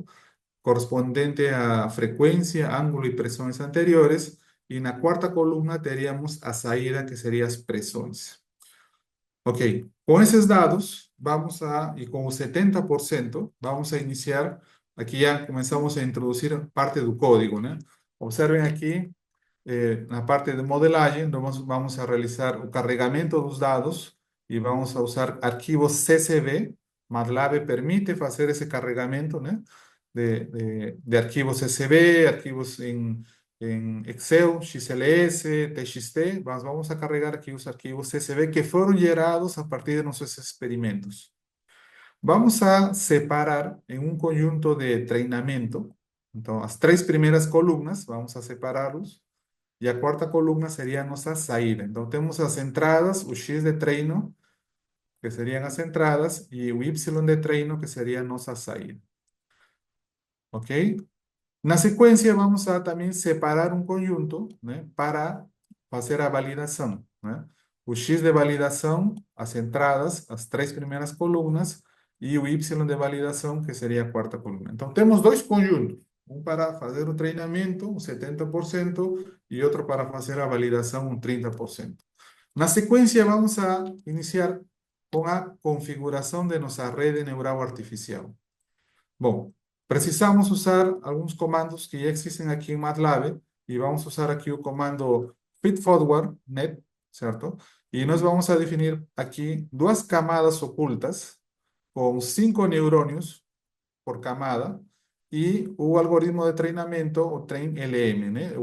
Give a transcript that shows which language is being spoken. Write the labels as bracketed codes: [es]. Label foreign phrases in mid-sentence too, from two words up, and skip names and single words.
[es] Correspondiente a frecuencia, ángulo y presiones anteriores. Y en la cuarta columna tendríamos a salida, que serían presiones. Ok, con esos datos vamos a, y con un 70%, vamos a iniciar, aquí ya comenzamos a introducir parte del código, ¿no? Observen aquí, [pt] na parte de modelagem, vamos a realizar o carregamento dos dados e vamos a usar arquivos CSV. MATLAB permite fazer esse carregamento, né? De arquivos CSV, arquivos en Excel, XLS, TXT. [es] Vamos a carregar aquí los arquivos CSV que fueron generados a partir de nuestros experimentos. Vamos a separar en un conjunto de entrenamiento. Entonces, las tres primeras columnas, vamos a separarlos. Y la cuarta columna sería nuestra salida. Entonces, tenemos las entradas, [pt] o X de treino, [es] que serían las entradas, y [pt] o Y de treino, [es] que sería nuestra salida. ¿Ok? [pt] Na sequência, vamos a também separar um conjunto, né, para fazer a validação, né? O X de validação, as entradas, as três primeiras colunas, e o Y de validação, que seria a quarta coluna. Então, temos dois conjuntos, um para fazer o treinamento, um 70%, e outro para fazer a validação, um 30%. Na sequência, vamos a iniciar com a configuração de nossa rede neural artificial. Bom, precisamos usar [es] algunos comandos que ya existen aquí en MATLAB y vamos a usar aquí el comando feedforward.net, ¿cierto? Y nos vamos a definir aquí dos camadas ocultas con 5 neuronios por camada y un algoritmo de entrenamiento o train-LM, ¿no?